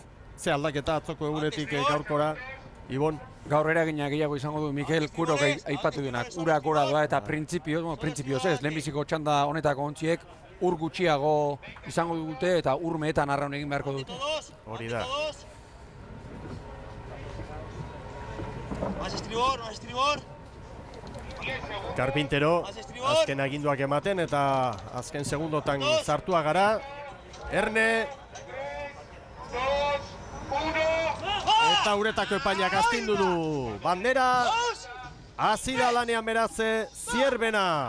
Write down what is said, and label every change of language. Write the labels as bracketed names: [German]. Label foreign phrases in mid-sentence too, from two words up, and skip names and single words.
[Basque] Ze aldaketa atzoko egunetik gaurkora, Ibon? Gaur eragina gehiago izango du Mikel Kuerok aipatu duenak. Ura gora doa eta printzipioz ez, lehenbiziko txanda honetako ontziek ur gutxiago izango dute eta ur mehetan arraun egin beharko dute. Hori da. [Spanish] Más estribor. [Basque] Carpintero, azken aginduak ematen eta azken segundotan sartua gara. Erne. Eta uretako epainak astindu du. Bandera. Azida lanean beraz Zierbena.